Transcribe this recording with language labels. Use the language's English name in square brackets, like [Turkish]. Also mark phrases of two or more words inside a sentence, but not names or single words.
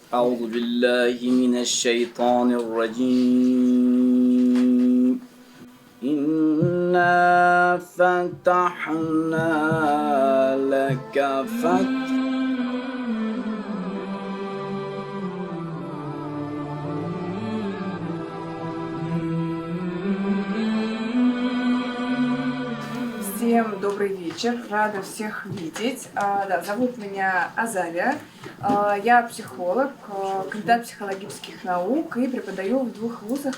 [Arabic] أعوذ بالله من الشيطان الرجيم إنا فتحنا لك فتحا [Russian] Всем добрый вечер, рада всех видеть. Зовут меня Азалия, я психолог, кандидат психологических наук и преподаю в двух вузах.